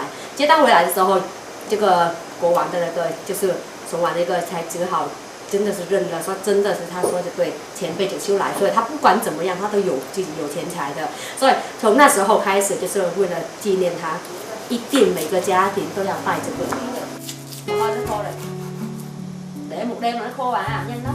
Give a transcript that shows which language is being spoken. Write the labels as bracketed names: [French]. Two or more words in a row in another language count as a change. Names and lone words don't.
[Chinese] 接他回来的时候，这个国王的那个就是从完那个才只好真的是认了，说真的是他说的对，前辈子修来，所以他不管怎么样，他都有自己有钱财的，所以从那时候开始，就是为了纪念他，一定每个家庭都要拜这个。然后就 [Vietnamese] khô rồi, để một đêm nó khô à, nhanh lắm.